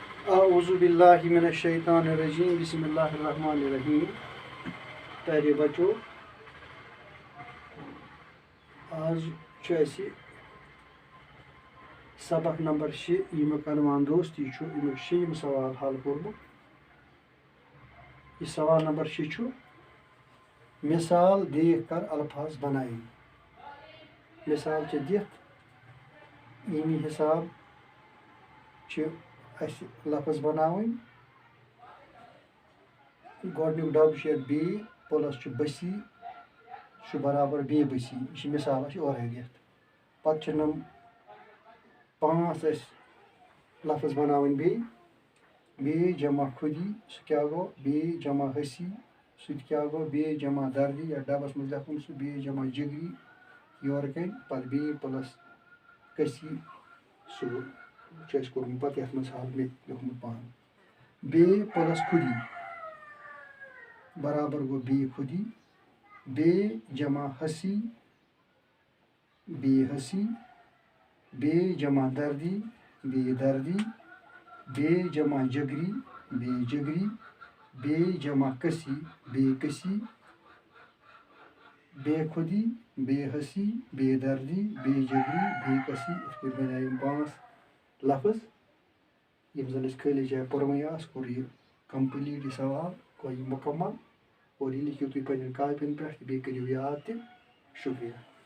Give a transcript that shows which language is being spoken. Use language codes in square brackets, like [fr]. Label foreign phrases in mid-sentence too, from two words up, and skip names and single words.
[ar] اعوذ باللہ من الشیطان الرجیم بسم اللہ الرحمن الرحیم. [ur] پیارے بچو، آج اسی سبق نمبر 6 [ks] یمیک عنوان دوستی امیک 6 سوال حل کورمت. [ur] یہ سوال نمبر 6 مثال دیکھ کر الفاظ بنائیں. [ks] مثال دتھ یمی حساب اس لفظ بناون. گۄڈنیُک ڈبہٕ چھُ یتھ بی پلس چھُ بسی چھُ برابر بی بسی. یہ چھِ مثال اَسہِ اورَے دِتھ. پتہٕ چھِ نم 5 اَسہِ لفظ بناون. بی جمع خودی سُہ کیٛاہ گوٚو بی جمع ہسی سُہ تہِ کیٛاہ گوٚو بی جمع دردی یتھ ڈبس منٛز لیکھُن سُہ بی جمع جگری یورٕ کَنۍ پتہٕ بی پلس کسی سُہ چھُ اَسہِ کوٚرمُت پتہٕ یتھ منٛز حل مےٚ لیوٚکھمُت پانہٕ. بی پلس خودی برابر گوٚو بی خودی. بی جمع ہسی بی ہسی. بی جمع دردی بی دردی. بی جمع جگری بی جگری. بی جمع کسی بی کسی. بے خودی بے ہسی بے دردی بے جگری بے کسی. یِتھ پٲٹھۍ بنے یِم 5 لفظ یِم زن أسۍ خٲلی جایہِ پوٚرمُے آسہٕ. کوٚر یہِ کمپلیٖٹ یہِ سوال گوٚو یہِ مُکمل. اور یہِ لیکھِو تُہۍ پننٮ۪ن کاپین پٮ۪ٹھ تہٕ بیٚیہِ کٔرِو یاد تہِ. شُکریہ.